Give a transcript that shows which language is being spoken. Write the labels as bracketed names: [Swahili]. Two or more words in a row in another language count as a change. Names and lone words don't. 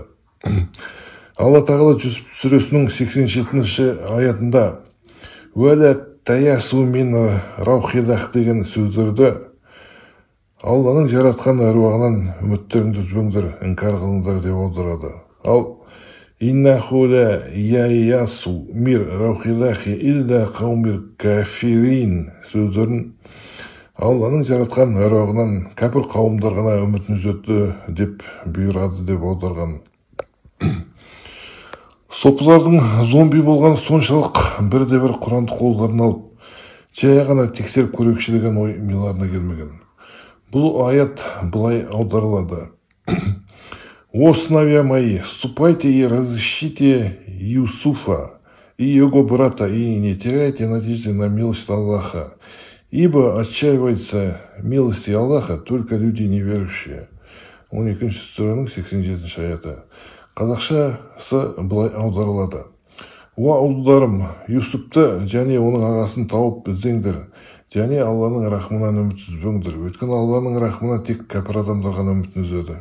[Kazakh] Алла тағала Жүсіп сүресінің 87-ші аятында [Arabic] «ولا تيأسوا من روح الله» [Kazakh] деген сөздерді Алланың жаратқан әруағынан үміттеріңді үзбеңдер, инкар қылыңдар деп аударады. Ал [Arabic] «إنه لا ييأس من روح الله إلا القوم الكافرين» [Kazakh] сөздерін Алланың жаратқан әруағынан кәпір қауымдар ғана үмітін үзеді деп бұйырады деп аударған. Сопылардың зомби болған соншалық бірде-бір Құранды қолдарына алып, жай ғана тексеріп көрейікші деген ой миларына келмеген. Бұл аят былай аударылады. [Russian] «О сыновья мои, ступайте и разыщите Юсуфа и его брата, и не теряйте надежды на милость Аллаха, ибо отчаивается милости Аллаха только люди неверующие». [Kazakh] 12-ші сүренің 87-ші аяты. Қазақшасы былай аударылады. «Уа ұлдарым, Юсупты және оның ағасын тауып іздеңдер, және Алланың рахмынан үміт үзбеңдер. Өйткені Алланың рахмынан тек кәпір адамдар ғана үмітін үзеді».